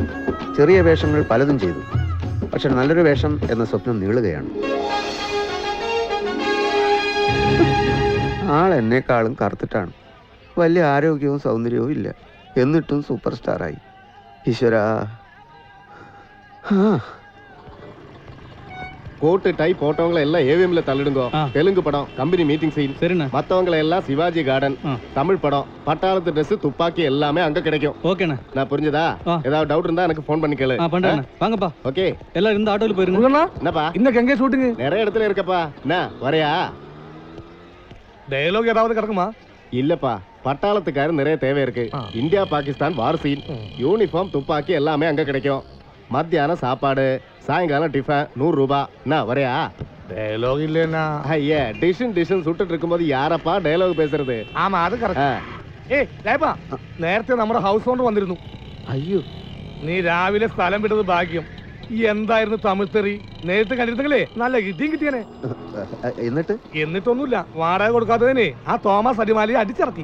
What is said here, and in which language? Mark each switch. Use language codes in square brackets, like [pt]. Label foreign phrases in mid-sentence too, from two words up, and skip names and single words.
[ml] ചെറിയ വേഷങ്ങൾ പലതും ചെയ്തു, പക്ഷെ നല്ലൊരു വേഷം എന്ന സ്വപ്നം നീളുകയാണ്. ആൾ എന്നെക്കാളും കറുത്തിട്ടാണ്. വലിയ ആരോഗ്യവും സൗന്ദര്യവും ഇല്ല, എന്നിട്ടും സൂപ്പർ സ്റ്റാറായി. ഈശ്വരാ. [ta] கோட்டு டை போட்டவங்களை எல்லாம் ஏவிஎம்ல தள்ளிடுங்க. தெலுங்கு படம் [en] company meeting scene. [ta] சரிண்ணா. மத்தவங்களை எல்லாம் சிவாஜி கார்டன். தமிழ் படம் பட்டாளத்து ட்ரெஸ் துப்பாக்கி எல்லாமே அங்க கிடைக்கும். ஓகேண்ணா. நான் புரிஞ்சதா? ஏதாவது டவுட் இருந்தா எனக்கு ஃபோன் பண்ணி கேளு. பண்றேன். வாங்கப்பா. ஓகே. எல்லாரும் இந்த ஆட்டோல போயிருங்க. என்னப்பா இன்னைக்கு எங்க ஷூட்டிங்? நிறைய இடத்துல இருக்கப்பா. என்ன வரையா? டயலாக் ஏதாவது கிடக்குமா? இல்லப்பா, பட்டாளத்துக்காரர் நிறைய தேவை இருக்கு. இந்தியா பாகிஸ்தான் [en] war scene. [ta] யூனிஃபார்ம் துப்பாக்கி எல்லாமே அங்க கிடைக்கும். மத்தியானம் சாப்பாடு, சாயங்காலம் டிஃபன் 100 ரூபாய். என்ன வரையா? டயலாக் இல்லனா? ஐயா, டிஷன் சுட்டுட்டு இருக்கும்போது யாரப்பா டயலாக் பேசுறது? [ml] ആമാ അത് കറക്റ്റ്. ഏയ് ലേപ്പാ, നേരത്തെ നമ്മുടെ [en] house owner [ml] വന്നിരുന്നു. അയ്യോ, നീ രാവിലെ സ്ഥലം വിട്ടത് ഭാഗ്യം. ഈ എന്തായിരുന്നു തമിഴ് തെറി? നേരത്തെ കണ്ടിരുന്നെങ്കിലേ നല്ല ഇടിയും കിട്ടിയനെ. എന്നിട്ടൊന്നുമില്ല, വാടക കൊടുക്കാത്തതിനെ ആ തോമസ് അടിമാലിയെ അടിച്ചിറക്കി.